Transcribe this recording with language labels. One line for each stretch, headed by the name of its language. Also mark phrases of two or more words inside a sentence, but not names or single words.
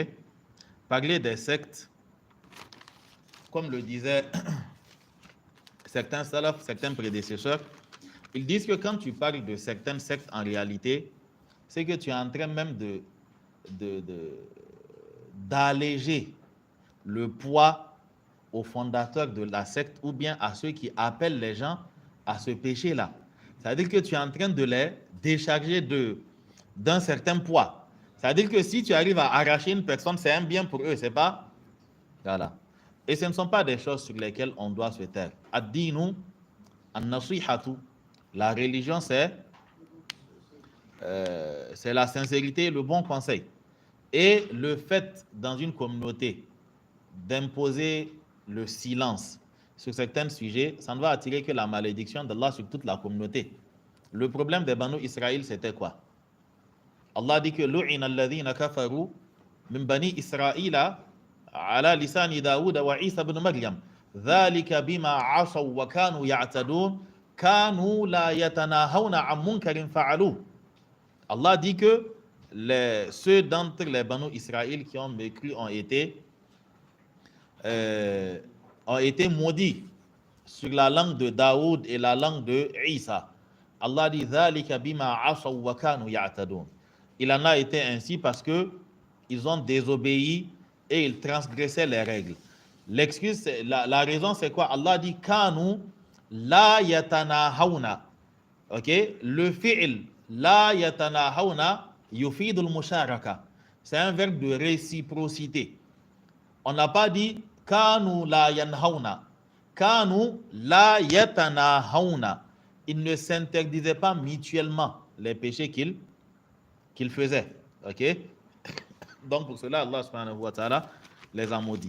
French: Parler des sectes, comme le disaient certains salafs, certains prédécesseurs, ils disent que quand tu parles de certaines sectes, en réalité, c'est que tu es en train même d'alléger le poids aux fondateurs de la secte ou bien à ceux qui appellent les gens à ce péché-là. C'est-à-dire que tu es en train de les décharger d'un certain poids. C'est-à-dire que si tu arrives à arracher une personne, c'est un bien pour eux, c'est pas? Voilà. Et ce ne sont pas des choses sur lesquelles on doit se taire.
Arabic: الدين النصيحة.
French: La religion, c'est la sincérité et le bon conseil. Et le fait, dans une communauté, d'imposer le silence sur certains sujets, ça ne va attirer que la malédiction d'Allah sur toute la communauté. Le problème des Banu Israël, c'était quoi? Allah dit que
Arabic: لعن الذين كفروا من بني إسرائيل على لسان داود وعيسى ابن مريم ذلك بما عصوا وكانوا يعتدون كانوا لا يتناهون عن منكر فعلوه.
French: Allah dit que ceux d'entre les Banu Israël qui ont mécru ont été maudits sur la langue de Daoud et la langue de Isa. Allah dit
Arabic: ذلك بما عصوا وكانوا يعتدون.
French: Il en a été ainsi parce que ils ont désobéi et ils transgressaient les règles. L'excuse, la raison, c'est quoi? Allah dit
Arabic: كانوا لا يتناهون.
French: Ok? Le
Arabic: الفعل لا يتناهون يفيد المشاركة.
French: C'est un verbe de réciprocité. On n'a pas dit
Arabic: كانوا لا ينهون. كانوا لا يتناهون.
French: Ils ne s'interdisaient pas mutuellement les péchés qu'ils faisaient. Ok? Donc pour cela, Allah
Arabic: سبحانه وتعالى
French: les a maudits.